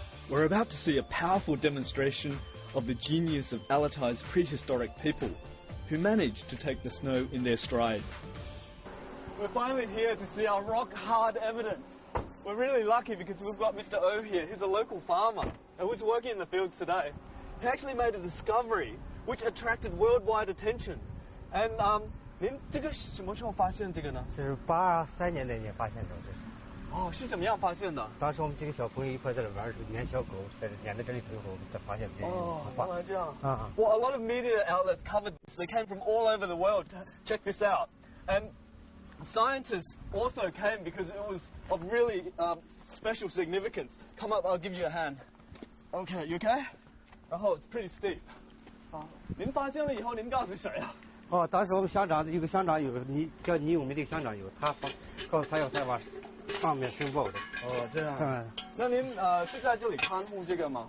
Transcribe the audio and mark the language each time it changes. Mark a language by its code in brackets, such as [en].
[en] We're about to see a powerful demonstration of the genius of Altai's prehistoric people, who managed to take the snow in their stride. We're finally here to see our rock-hard evidence. We're really lucky because we've got Mr. O here. He's a local farmer and was working in the fields today. He actually made a discovery which attracted worldwide attention. [zh] And 您这个什么时候发现这个呢？是83年那年发现的，这是。哦，是怎么样发现的？当时我们几个小朋友一块在这玩的时候，撵小狗，撵到这里头以后，才发现这个文化。原来这样。啊。 [en] Well, a lot of media outlets covered this. They came from all over the world to check this out. And scientists also came because it was of really special significance. Come up, I'll give you a hand. Okay, you okay? [zh] 然后 [en] it's pretty steep. [zh] 您发现了以后，您告诉谁啊？哦，当时我们乡长有个乡长有叫倪永明的乡长有，他告诉他要再往上面申报的。哦，这样。嗯。那您是在这里看护这个吗？